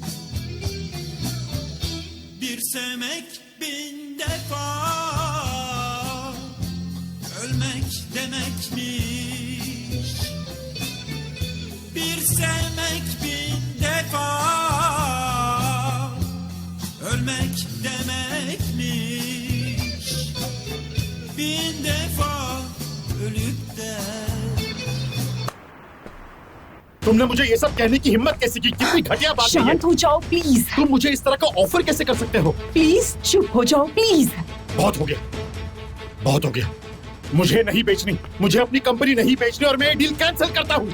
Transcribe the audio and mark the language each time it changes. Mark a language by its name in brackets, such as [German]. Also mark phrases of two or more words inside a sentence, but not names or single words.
[Turkish] Bir sevmek 1000 defa ölmek demekmiş. Bir sevmek 1000 defa ölmek demekmiş. 1000 defa ölüp de [Hindi] तुमने मुझे ये सब कहने की हिम्मत कैसे की? कितनी घटिया बात है ये। शांत हो जाओ प्लीज। तुम मुझे इस तरह का ऑफर कैसे कर सकते हो? प्लीज चुप हो जाओ प्लीज। बहुत हो गया, बहुत हो गया। मुझे नहीं बेचनी, मुझे अपनी कंपनी नहीं बेचनी और मैं ये [English] deal cancel [Hindi] करता हूँ।